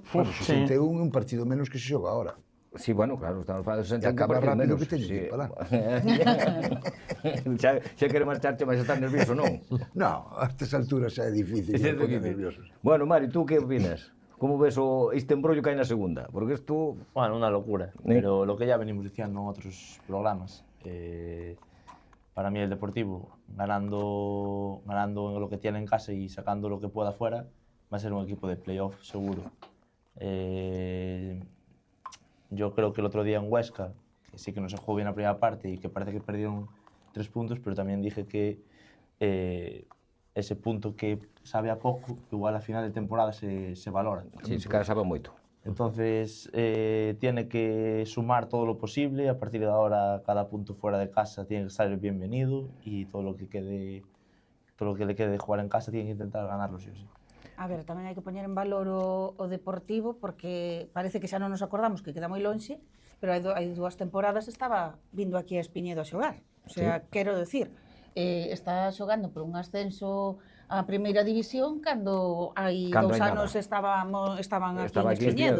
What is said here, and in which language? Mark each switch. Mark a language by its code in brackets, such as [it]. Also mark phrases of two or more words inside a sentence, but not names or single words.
[gl] Bueno, 61 é un partido menos que se xoga ahora. Sí, bueno, claro, estamos falando de 61 E acaba partidos rápido menos. que teño que ir para lá. xa quere marcharte, mas estás nervioso, non? No, a estas alturas xa é difícil, [es] me pone nervioso. Bueno, Mari, tú que opinas? Como ves este embrollo que hai na segunda? [gl] Porque isto... [es] Bueno, una locura, pero lo que ya venimos diciendo en otros programas, para mí el Deportivo, ganando lo que tiene en casa y sacando lo que pueda fuera, va a ser un equipo de playoff seguro. Yo creo que el otro día en Huesca, que sí que no se jugó bien la primera parte y que parece que perdieron 3 puntos, pero también dije que ese punto que sabe a poco, igual a final de temporada se valora. [gl] Sí, se sabe moito. [es] Entonces tiene que sumar todo lo posible, a partir de ahora cada punto fuera de casa tiene que ser bienvenido y todo lo que le quede de jugar en casa tiene que intentar ganarlo sí o sí. [gl] A ver, tamén hai que poñer en valor o Deportivo, porque parece que xa non nos acordamos que queda moi lonxe, pero hai 2 temporadas estaba vindo aquí a Espiñedo a xogar. O sea, quero decir, está xogando por un ascenso a primeira división cando hai 2 anos estaban aquí en Espiñedo.